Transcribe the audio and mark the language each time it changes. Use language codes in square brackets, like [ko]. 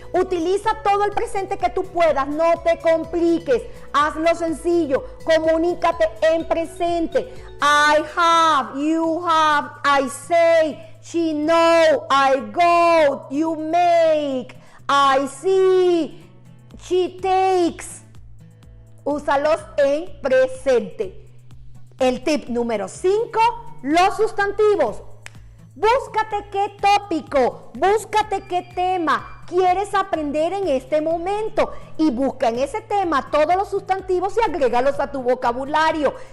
[es] Utiliza todo el presente que tú puedas, no te compliques, hazlo sencillo, comunícate en presente. [en] I have, you have, I say, she know, I go, you make, I see, she takes. [es] Úsalos en presente. El tip número 5, los sustantivos. Búscate qué tópico, búscate qué tema quieres aprender en este momento y busca en ese tema todos los sustantivos y agrégalos a tu vocabulario.